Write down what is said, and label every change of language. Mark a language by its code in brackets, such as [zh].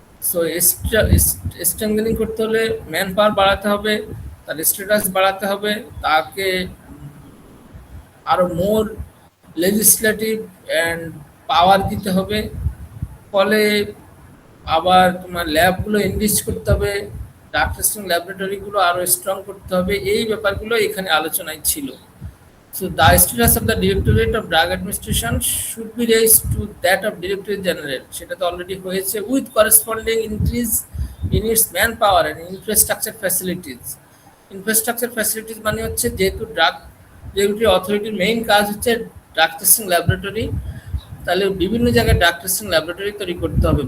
[bn] So strengthening করতে হলে man power বাড়াতে হবে, তার স্ট্যাটাস বাড়াতে হবে, তাকে আরো [en] more legislative and power [bn] দিতে হবে। ফলে আবার তোমার ল্যাবগুলো এনরিচ করতে হবে, ড্রাগ টেস্টিং ল্যাবরেটরিগুলো আরো স্ট্রং করতে হবে, এই ব্যাপারগুলো এখানে আলোচনায় ছিল। [en] So the status of the Directorate of Drug Administration should be raised to that of Directorate General. [bn] সেটা তো অলরেডি হয়েছে, [en] with corresponding increase in its manpower and infrastructure facilities. [bn] Infrastructure facilities মানে হচ্ছে, যেহেতু ড্রাগ রেগুলেটরি অথরিটির main কাজ হচ্ছে drug testing laboratory, তাহলে বিভিন্ন জায়গায় ড্রাগ টেস্টিং ল্যাবরেটরি তৈরি করতে হবে।